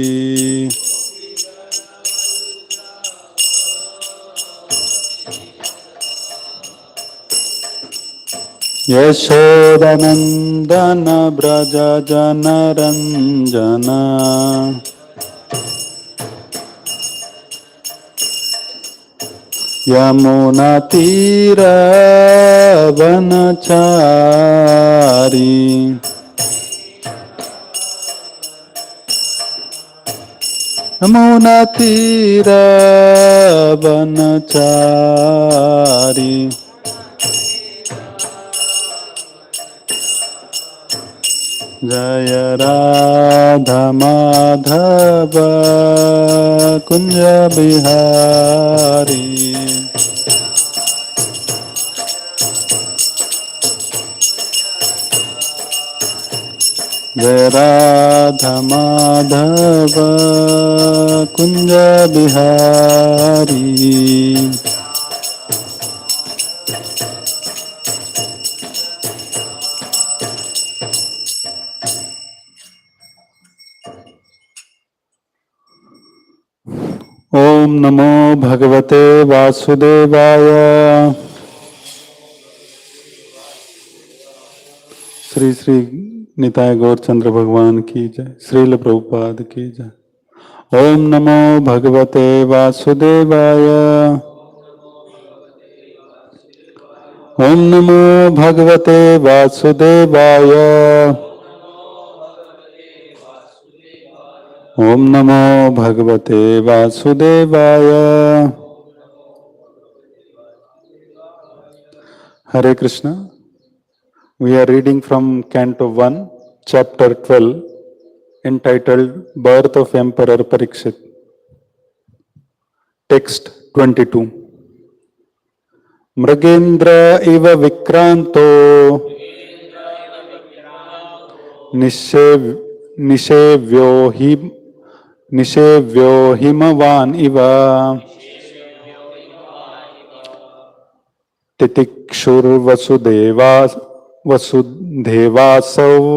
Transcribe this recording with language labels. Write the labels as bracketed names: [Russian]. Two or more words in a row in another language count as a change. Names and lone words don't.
[Sanskrit] यशोदनन्दन व्रज जनरञ्जन यमुनातीरवनचारी यमुनातीरवनचारी जय राधा माधव कुंज बिहारी जय राधा माधव कुंज बिहारी। ओम नमो भगवते वासुदेवाय। [Hindi] श्री श्री निताय गौरचंद्र भगवान की जय। श्रील प्रभुपाद की जय। [Sanskrit] ओम नमो भगवते वासुदेवाय। ओम नमो भगवते वासुदेवाय। ओम नमो भगवते वासुदेवाय। [English] Hare Krishna. We are reading from Canto 1, Chapter 12, entitled Birth of Emperor Parikshit. Text 22. [Sanskrit] Mṛgendra iva vikrānto niṣevyo himavān iva titikṣur vasudhevāsau